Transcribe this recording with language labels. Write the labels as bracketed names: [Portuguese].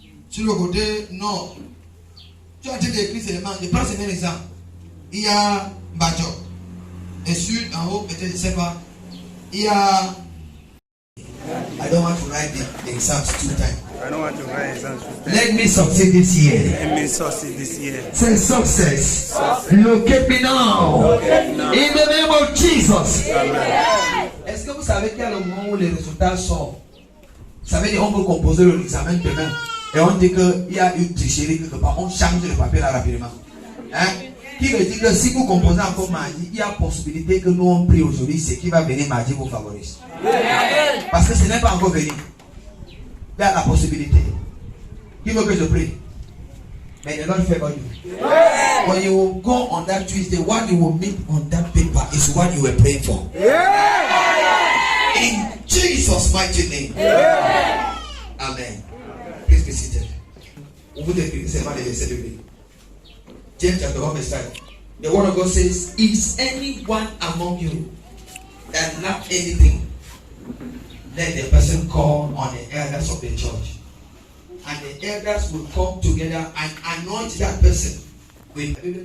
[French] Sur le côté nord, tu as déjà écrit seulement, je prends ce même exemple. Il y a Badjo. Et sur en haut, peut-être, je ne sais pas. Il y a. [English] I don't want to write the exams 2 times. I don't want to write exams 2 times. Let me succeed this year. Let me succeed this year. Say success. Locate me now. In the name of Jesus. Amen. [French] Est-ce que vous savez qu'il y a le moment où les résultats sortent? Vous savez, on peut composer l'examen demain. Et on dit qu'il y a une tricherie quelque part. On change le papier là rapidement. Hein? Qui veut dire que si vous composez encore mardi, il y a possibilité que nous on prie aujourd'hui, ce qui va venir mardi vous favorise. Parce que ce n'est pas encore venu. Il y a la possibilité. Qui veut que je prie? Mais [English] the Lord favor you. When you go on that Tuesday, what you will meet on that paper is what you were praying for. In Jesus' mighty name. Amen. Please be seated. [French] On vous décrit seulement les versets bibliques. [English] James chapter 1 verse 5. The word of God says, is anyone among you that lack anything? Let the person call on the elders of the church. And the elders will come together and anoint that person with.